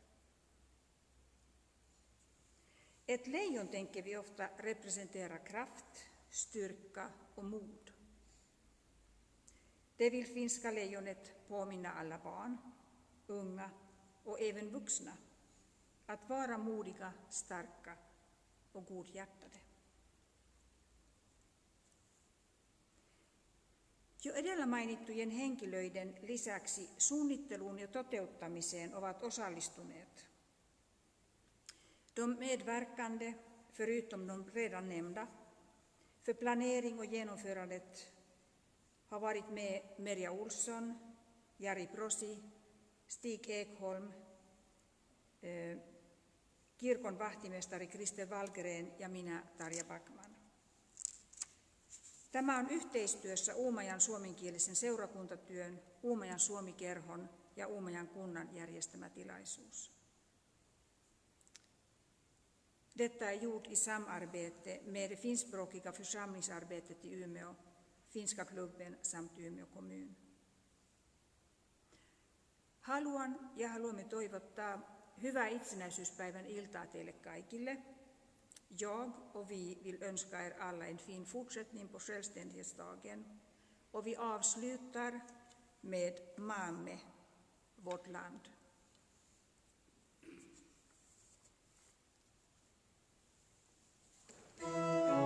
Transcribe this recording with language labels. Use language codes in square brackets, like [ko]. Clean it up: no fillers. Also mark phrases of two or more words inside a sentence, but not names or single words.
[sv] Ett lejon tänker vi ofta representera kraft, styrka och mod. Det vill finska lejonet påminna alla barn, unga och även vuxna att vara modiga, starka och godhjärtade. [fi] Jo edellä mainittujen henkilöiden lisäksi suunnitteluun ja toteuttamiseen ovat osallistuneet [sv] de medverkande, förutom de redan nämnda. För planering och genomförandet har varit med Merja Olsson, Jari Prosi, Stig Ekholm, [fi] kirkon vahtimestari [sv] Kristel Wallgren [fi] ja minä, [sv] Tarja Backman. [fi] Tämä on yhteistyössä Uumajan suomenkielisen seurakuntatyön, Uumajan Suomi-kerhon ja Uumajan kunnan järjestämä tilaisuus. [sv] Detta är gjort i samarbete med det finskspråkiga församlingsarbetet i Umeå, Finska klubben samt Umeå kommun. [fi] Haluamme toivottaa hyvää itsenäisyyspäivän iltaa teille kaikille. [sv] Jag och vi vill önska er alla en fin fortsättning på självständighetsdagen. Och vi avslutar med Maamme, vårt land.